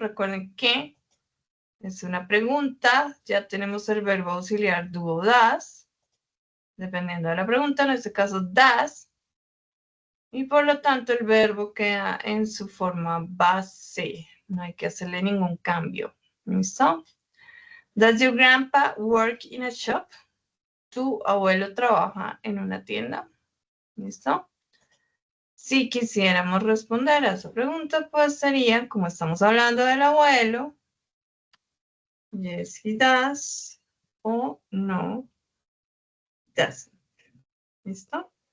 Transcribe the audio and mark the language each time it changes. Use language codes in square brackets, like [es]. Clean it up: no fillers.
[es] Recuerden que es una pregunta. Ya tenemos el verbo auxiliar do o does. Dependiendo de la pregunta, en este caso does. Y por lo tanto el verbo queda en su forma base. No hay que hacerle ningún cambio. ¿Listo? [en] Does your grandpa work in a shop? [es] ¿Tu abuelo trabaja en una tienda? ¿Listo? Si quisiéramos responder a esa pregunta, pues sería, como estamos hablando del abuelo, [en] yes, he does, [es] o [en] no, doesn't. [es] ¿Listo?